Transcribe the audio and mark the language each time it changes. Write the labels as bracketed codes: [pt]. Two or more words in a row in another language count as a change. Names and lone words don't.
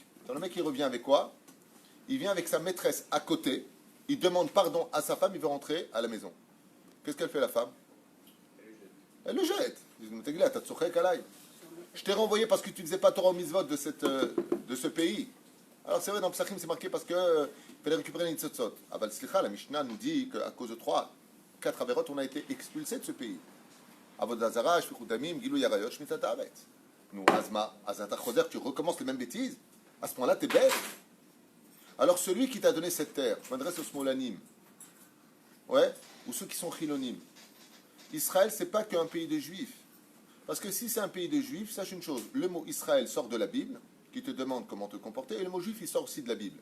[fr] Quand le mec il revient avec quoi? Il vient avec sa maîtresse à côté, il demande pardon à sa femme, il veut rentrer à la maison. Qu'est-ce qu'elle fait la femme? Elle le jette. Je t'ai renvoyé parce que tu ne faisais pas [he] תורה מצוות [fr] de ce pays. Alors c'est vrai, dans Psachim c'est marqué parce que il fallait récupérer les nitzotzot. [he] אבל סליחה, [fr] la Mishnah nous dit qu'à cause de 4 averot, on a été expulsé de ce pays. [he] עבודה זרה, שפיכות דמים, גילוי עריות, שמיטת הארץ. Nous, azma, azata choser, [fr] tu recommences les mêmes bêtises. À ce moment-là, t'es bête. Alors celui qui t'a donné cette terre, je m'adresse aux smolanim, ouais, ou ceux qui sont chilonim. Israël, c'est pas qu'un pays de juifs. Parce que si c'est un pays de juifs, sache une chose, le mot Israël sort de la Bible, qui te demande comment te comporter, et le mot juif, il sort aussi de la Bible.